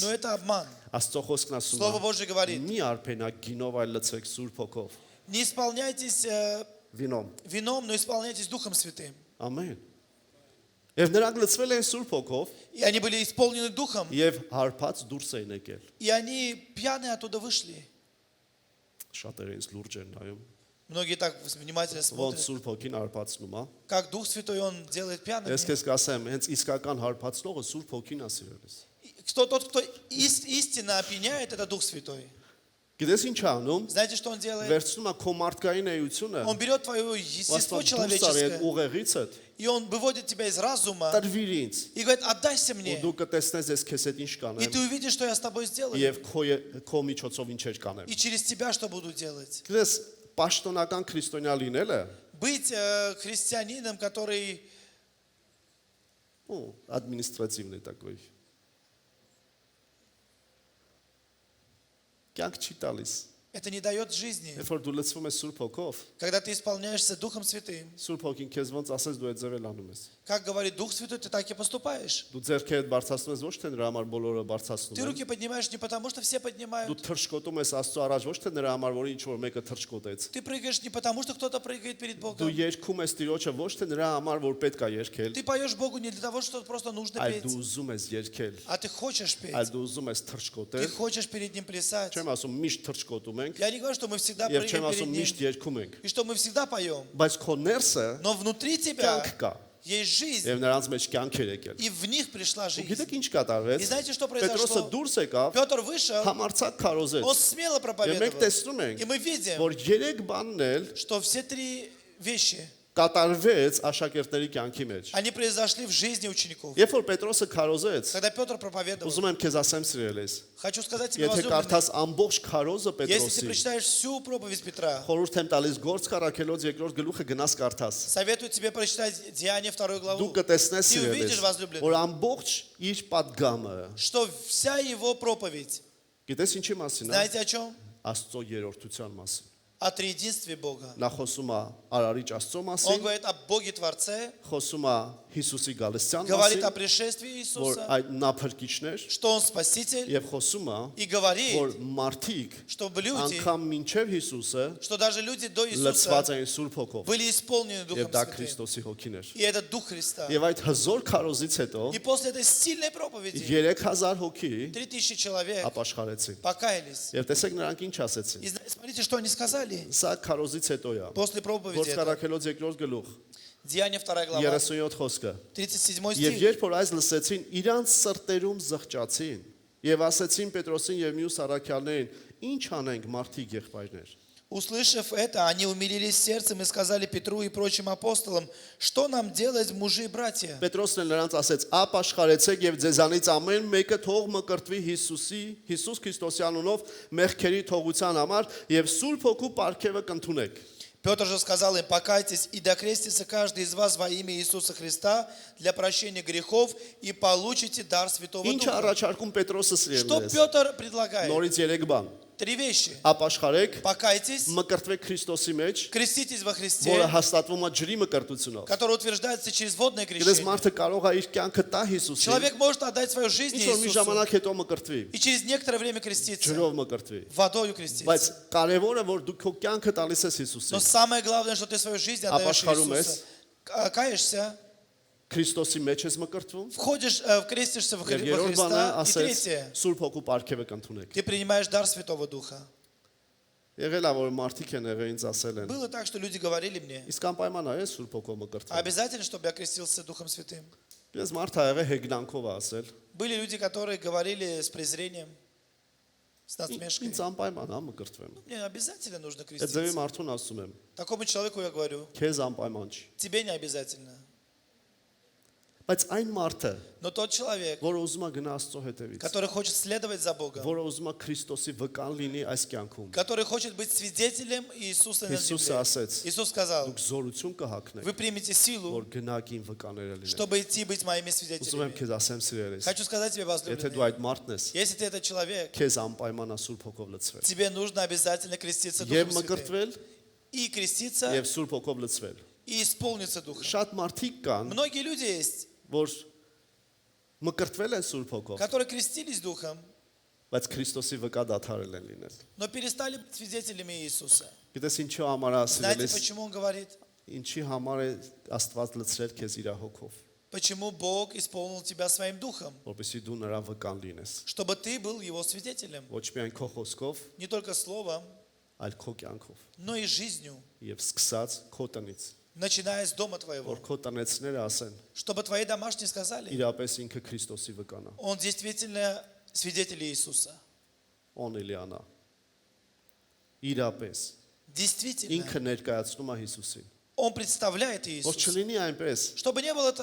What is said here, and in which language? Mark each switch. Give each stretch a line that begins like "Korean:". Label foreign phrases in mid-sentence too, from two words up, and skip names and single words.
Russian: но это обман.
Armenian: Աստծո խոսքն ասում
Russian: Слово
Armenian: է.
Russian: Божье говорит,
Armenian: Մի արփենակ գինով այլ լցվեք Սուրբ Հոգով։
Russian: не исполняйтесь Վինոմ։ вином, но исполняйтесь Духом Святым.
Armenian: Ամեն։ Եվ նրանք լցվել են Սուրբ Հոգով
Russian: И они были исполнены Духом,
Armenian: եւ հարբած дурս էին եկել։
Russian: и они пьяные оттуда вышли.
Armenian: Շատերը ինձ լուրջ են նայում։
Russian: Многие так внимательно
Armenian: Ոնց
Russian: смотрят,
Armenian: Սուրբ Հոգին հարբացնում է։
Russian: как Дух Святой Он делает пьяными.
Armenian: Ես քեզ կասեմ, հենց իսկական հարբացնողը Սուրբ Հոգին է սիրելիս։
Russian: Тот, кто истинно опьяняет, это Дух Святой.
Armenian: Գիտես ինչ է անում։
Russian: Знаете, что Он делает?
Armenian: Վերցնում է քո մարդկային էությունը,
Russian: Он берет твое естество
Armenian: դուրս արի այդ
Russian: человеческое,
Armenian: ուղեղիցդ,
Russian: и Он выводит тебя из разума
Armenian: տրվիր ինձ։
Russian: и говорит, отдайся
Armenian: Ու
Russian: мне,
Armenian: դու կտեսնես ես քեզ հետ ինչ
Russian: и
Armenian: կանեմ
Russian: ты увидишь, что я с тобой сделаю,
Armenian: եւ քո միջոցով ինչեր կանեմ։
Russian: и через тебя что буду делать.
Armenian: Գիտես, պաշտոնական քրիստոնյա լինելը,
Russian: Быть христианином, который административный такой։
Armenian: Կյանք չի տալիս։
Russian: это не дает жизни.
Armenian: Երբ որ դու լցվում ես Սուրբ Հոգով,
Russian: Когда ты исполняешься Духом Святым,
Armenian: Սուրբ Հոգին քեզ ոնց ասես դու այդ ձևել անում ես։
Russian: как говорит Дух Святой, ты так и поступаешь.
Armenian: Դու ձեռքերդ բարձրացնում ես ոչ թե նրա համար բոլորը
Russian: Ты
Armenian: բարձրացնում են։
Russian: руки поднимаешь не потому, что все
Armenian: Դու
Russian: поднимают.
Armenian: թրջկոտում ես Աստծո առաջ ոչ թե նրա համար, որ ինչ որ մեկը թրջկոտեց։
Russian: Ты прыгаешь не потому, что кто-то прыгает перед
Armenian: Դու
Russian: Богом.
Armenian: երգում ես Տիրոջը ոչ թե նրա համար, որ պետք է երգել,
Russian: Ты поешь Богу не для того, что просто нужно
Armenian: այլ դու
Russian: петь,
Armenian: ուզում ես երգել,
Russian: а ты хочешь петь.
Armenian: այլ դու ուզում ես
Russian: Ты
Armenian: թրջկոտել։
Russian: хочешь перед Ним плясать.
Armenian: Չեմ ասում միշտ թրջկոտում ենք,
Russian: Я не говорю, что мы всегда
Armenian: եւ չեմ
Russian: прыгаем
Armenian: ասում
Russian: перед
Armenian: միշտ
Russian: Ним
Armenian: երգում ենք,
Russian: и что мы всегда поем.
Armenian: բայց քո ներսը
Russian: Но внутри тебя
Armenian: կյանք կա։
Russian: есть жизнь,
Armenian: եւ նրանց մեջ կյանք էր եկել։
Russian: и в них пришла
Armenian: Ու
Russian: жизнь.
Armenian: գիտեք ինչ
Russian: И
Armenian: կատարվեց։
Russian: знаете, что
Armenian: Պետրոսը
Russian: произошло?
Armenian: դուրս եկավ,
Russian: Петр вышел,
Armenian: համարցակ քարոզեց։
Russian: он смело
Armenian: Եվ մենք
Russian: проповедовал.
Armenian: տեսնում ենք,
Russian: И мы видим,
Armenian: որ երեք բանն էլ
Russian: что все три вещи,
Armenian: կատարվեց աշակերտների կյանքի մեջ։
Russian: они произошли в жизни учеников.
Armenian: Երբ որ Պետրոսը քարոզեց,
Russian: Когда Петр проповедовал,
Armenian: ուզում եմ քեզ ասեմ սիրելիս,
Russian: хочу сказать тебе,
Armenian: եթե
Russian: возлюбленный,
Armenian: կարդաս ամբողջ քարոզը
Russian: если ты
Armenian: Պետրոսի,
Russian: прочитаешь всю проповедь Петра,
Armenian: խորհուրդ եմ տալիս Գործ Կարաքելոց երկրորդ գլուխը գնաս կարդաս։
Russian: советую тебе прочитать Деяния 2
Armenian: Դու
Russian: главу.
Armenian: կտեսնես
Russian: Ты
Armenian: սիրելիս,
Russian: увидишь, возлюбленный,
Armenian: որ ամբողջ իր падգամը,
Russian: что вся его проповедь,
Armenian: գիտես ինչի մասին է,
Russian: знаете о чем?
Armenian: Աստծո երրորդության մասին։
Russian: О триединстве Бога.
Armenian: Նա խոսում է Արարիչ Աստծո
Russian: Он
Armenian: մասին,
Russian: говорит о Боге Творце,
Armenian: խոսում է Հիսուսի գալստյան
Russian: говорит о
Armenian: մասին,
Russian: пришествии
Armenian: որ
Russian: Иисуса,
Armenian: այդ նա փրկիչներ
Russian: что Он Спаситель,
Armenian: եւ խոսում է,
Russian: и
Armenian: որ
Russian: говорит,
Armenian: մարդիկ
Russian: чтобы люди,
Armenian: անգամ մինչև Հիսուսը
Russian: что даже люди до
Armenian: լցված
Russian: Иисуса
Armenian: էին Սուրբ Հոգով
Russian: были исполнены
Armenian: եւ
Russian: Духом
Armenian: դա
Russian: Святым.
Armenian: Քրիստոսի հոգին էր։
Russian: И это Дух Христа.
Armenian: Եվ այդ հզոր քարոզից հետո
Russian: И после этой сильной проповеди
Armenian: 3000 հոգի
Russian: 3000 человек
Armenian: ապաշխարեցին։
Russian: покаялись.
Armenian: Եւ տեսեք նրանք ինչ ասեցին։
Russian: И смотрите, что они сказали
Armenian: Սա քարոզից հետո է։
Russian: после проповеди.
Armenian: Գործ
Russian: этого.
Armenian: Կարաքելոց երկրորդ գլուխ
Russian: Деяния 2 глава,
Armenian: 37 խոսքը։
Russian: 37
Armenian: Եվ
Russian: стих.
Armenian: երբ որ այս լսեցին, իրանց սրտերում զղջացին եւ ասեցին Պետրոսին եւ մյուս առաքյալներին. Ինչ անենք մարդիկ եղբայրներ։
Russian: Услышав это, они умилились сердцем и сказали Петру и прочим апостолам, что нам делать, мужи и братья?
Armenian: Պետրոսն էլ նրանց ասեց. «Ապաշխարեցեք եւ ձեզանից ամեն մեկը թող մկրտվի Հիսուս Քրիստոսի անունով մեղքերի թողության համար եւ Սուրբ Հոգու պարգևը կընդունեք»։
Russian: Петр же сказал им, покайтесь и докрестится каждый из вас во имя Иисуса Христа для прощения грехов и получите дар Святого
Armenian: Ինչ
Russian: Духа.
Armenian: առաջարկում Պետրոսը
Russian: Что
Armenian: սիրելիներս։
Russian: Петр предлагает?
Armenian: Նորից 3 бան։
Russian: Три вещи.
Armenian: Ապաշխարեք,
Russian: Покайтесь,
Armenian: մկրտվեք Քրիստոսի մեջ,
Russian: креститесь во Христе,
Armenian: որը հաստատվում է ջրի մկրտությունով։
Russian: который утверждается через водное
Armenian: Գիտես
Russian: крещение.
Armenian: մարդը կարող է իր կյանքը տա Հիսուսին,
Russian: Человек может отдать свою жизнь
Armenian: ինչ որ մի
Russian: Иисусу
Armenian: ժամանակ հետո մկրտվի,
Russian: и через некоторое время креститься,
Armenian: ջրով մկրտվի։
Russian: водою
Armenian: Բայց
Russian: креститься.
Armenian: կարևորը որ дու քո կյանքը տալիս ես
Russian: Но
Armenian: Հիսուսին,
Russian: самое главное, что ты свою жизнь отдаешь
Armenian: Ապաշխարում
Russian: Иисусу. Каешься,
Armenian: Քրիստոսի մեջ ես մկրտվում,
Russian: входишь, крестишься во
Armenian: եւ երրորդ բանը
Russian: Христа. И
Armenian: ասեց
Russian: третье,
Armenian: Սուրբ Հոգու պարգևը կընդունեք։
Russian: ты принимаешь дар Святого Духа.
Armenian: Եղել է որ մարդիկ են եղել ինձ ասել են,
Russian: Было так, что люди говорили мне,
Armenian: իսկ անպայման է Սուրբ Հոգով մկրտվել։
Russian: обязательно, чтобы я крестился Духом Святым.
Armenian: Ես մարդ ա եղել հեգնանքով ասել,
Russian: Были люди, которые говорили с презрением, с насмешкой.
Armenian: ինձ անպայման է մկրտվեմ։
Russian: Мне обязательно нужно
Armenian: Այդ ձևի
Russian: креститься.
Armenian: մարդուն ասում եմ,
Russian: Такому человеку я говорю,
Armenian: քեզ անպայման չի։
Russian: тебе не обязательно.
Armenian: Բայց այն մարդը,
Russian: Но тот человек,
Armenian: որը ուզում է գնա Աստծո հետևից,
Russian: который хочет следовать за Богом,
Armenian: որը ուզում է Քրիստոսի վկան լինի այս կյանքում,
Russian: который хочет быть свидетелем Иисуса на
Armenian: Հիսուսը
Russian: земле.
Armenian: ասեց.
Russian: Иисус сказал,
Armenian: Դուք զորություն կհագնեք,
Russian: вы примете силу,
Armenian: որ գնաք իմ վկաները լինեք։
Russian: чтобы идти быть моими
Armenian: Ուզում եմ
Russian: свидетелями.
Armenian: քեզ ասեմ սիրելիս,
Russian: Хочу сказать тебе,
Armenian: եթե դու
Russian: возлюбленный,
Armenian: այդ մարդն ես,
Russian: если ты этот человек,
Armenian: քեզ անպայման է Սուրբ Հոգով լցվել։
Russian: тебе нужно обязательно креститься
Armenian: Եվ
Russian: Духом Святым.
Armenian: մկրտվել,
Russian: И креститься,
Armenian: եւ Սուրբ Հոգով լցվել։
Russian: и исполниться Духом.
Armenian: Շատ մարդիկ կան,
Russian: Многие люди есть,
Armenian: որ մկրտվել են Սուրբ Հոգով,
Russian: которые крестились Духом,
Armenian: բայց Քրիստոսի վկա դադարել են լինել։
Russian: но перестали быть свидетелями Иисуса.
Armenian: Գիտես ինչի համար է
Russian: Знаете,
Armenian: սիրելիս,
Russian: почему он говорит?
Armenian: ինչի համար է Աստված լցրել քեզ իր հոգով,
Russian: Почему Бог исполнил тебя своим Духом?
Armenian: որպեսզի դու նրա վկան լինես։
Russian: Чтобы ты был Его свидетелем.
Armenian: Ոչ միայն քո խոսքով,
Russian: Не только словом,
Armenian: այլ քո կյանքով
Russian: но и жизнью,
Armenian: եւ սկսած քո տնից,
Russian: начиная с дома твоего.
Armenian: որ քո տնեցները ասեն,
Russian: Чтобы твои домашние сказали,
Armenian: իրապես ինքը Քրիստոսի վկան է,
Russian: он действительно свидетель Иисуса.
Armenian: on Էլիանա։ Իրապես
Russian: Действительно,
Armenian: ինքը ներկայացնում է Հիսուսին։
Russian: он представляет
Armenian: Որ
Russian: Иисуса.
Armenian: չլինի այնպես,
Russian: Чтобы не было